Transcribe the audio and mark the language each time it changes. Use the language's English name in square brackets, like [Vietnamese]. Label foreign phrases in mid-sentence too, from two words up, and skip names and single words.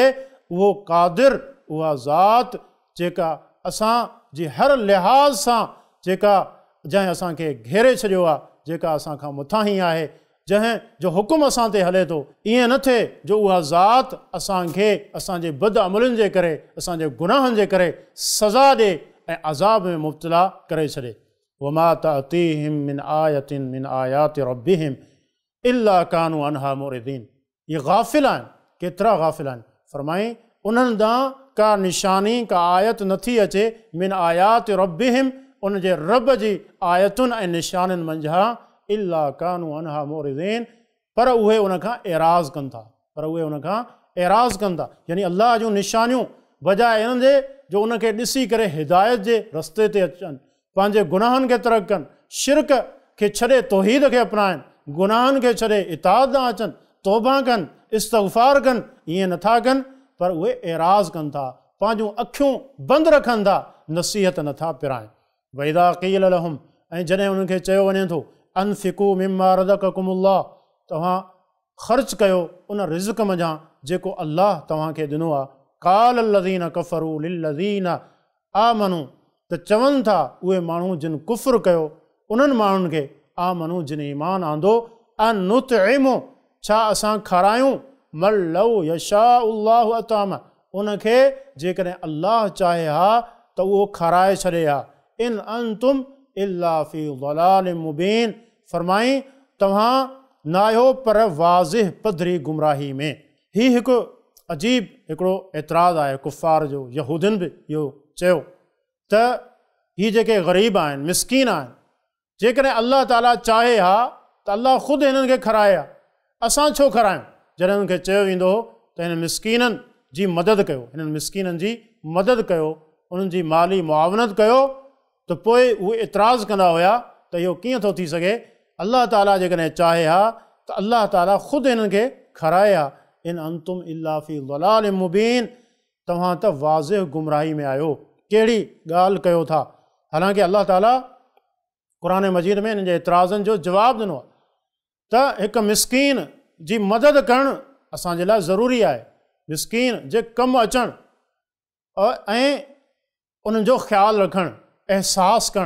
[Sindhi] उहो क़ादिर, उहा ज़ात जेका असांजी हर लिहाज़ सां जेका जंहिं असांखे घेरे छॾियो आहे, जेका असांखां मथां ई आहे, जंहिं जो हुकुम असां ते हले थो, ईअं न थिए जो उहा ज़ात असांखे असांजे बद अमलनि जे करे, असांजे गुनाहनि जे करे सज़ा ॾिए ऐं अज़ाब में मुब्तला करे छॾे। [Arabic] وما تأتيهم من آية من آيات ربهم إلا كانوا عنها معرضين, [Sindhi] ये गाफ़िल आहिनि, केतिरा गाफ़िल आहिनि। फरमाईं उन्हनि ॾांहुं का निशानी, का आयत नथी अचे, [Arabic] من آيات ربهم, [Sindhi] उनजे रब जी आयतुनि ऐं निशाननि मंझां, [Arabic] إلا كانوا عنها معرضين, [Sindhi] पर उहे उनखां एराज़ कनि था, पर उहे उनखां एराज़ कनि था। यानी अल्लाह जूं निशानियूं बजाए इन जे जो उनखे ॾिसी करे हिदायत जे रस्ते ते अचनि, पंहिंजे गुनाहनि खे तर्क कनि, शिरक खे छॾे तौहीद खे अपनाइनि, गुनाहनि खे छॾे इताअत ॾांहुं अचनि, तौबा कनि, इस्तग़फ़ार कनि, ईअं नथा कनि, पर उहे एराज़ कनि था, पंहिंजूं अखियूं बंदि रखनि था, नसीहत नथा पिराइनि। [Arabic] وإذا قيل لهم, [Sindhi] ऐं जॾहिं उन्हनि खे चयो वञे थो [Arabic] أنفقوا مما رزقكم الله, [Sindhi] तव्हां ख़र्च कयो उन रिज़्क़ मंझां जेको अल्लाह तव्हांखे ॾिनो आहे। [Arabic] قال الذين كفروا للذين آمنوا, [Sindhi] त चवनि था उहे माण्हू जिन कुफ़्र कयो उन्हनि माण्हुनि खे, आमनू जिन ईमान आंदो, [Arabic] أنطعم, [Sindhi] छा असां खारायूं, [Arabic] من لو يشاء الله أطعمه, [Sindhi] उनखे जेकॾहिं अल्लाह चाहे हा त उहो खाराए छॾे हा। [Arabic] إن أنتم إلا في ضلال مبين, [Sindhi] फरमाई तव्हां न आहियो पर वाज़िह पधरी गुमराही में। हीउ हिकु अजीब हिकिड़ो एतिराज़ आहे कुफ़ार जो, यहूदियुनि बि इहो चयो त हीअ जेके ग़रीब आहिनि, मिस्कीन आहिनि, जेकॾहिं अल्लाह ताला चाहे हा त अल्लाह ख़ुदि हिननि खे खाराए हा, असां छो खारायूं। जॾहिं हुनखे चयो वेंदो हो त हिन मिस्कीननि जी मदद कयो, हिननि मिस्कीननि जी मदद कयो, उन्हनि जी माली मुआवनत कयो त पोइ उहे इतराज़ कंदा हुया त इहो कीअं थो थी सघे। अल्लाह ताला जेकॾहिं चाहे हा त अल्लाह ताला ख़ुदि हिननि खे खाराए हा, [Arabic] إن أنتم إلا في ضلال مبين, [Sindhi] तव्हां त वाज़िह गुमराही में आहियो, कहिड़ी ॻाल्हि कयो था। हालांकि अल्लाह ताला क़ुर मजीद में हिन जे इतराज़नि जो जवाबु ॾिनो आहे त हिकु मिसकीन जी मदद करणु असांजे लाइ ज़रूरी आहे, मिसकीन जे कमु अचणु ऐं उन्हनि जो ख़्यालु रखणु, अहसासु करणु।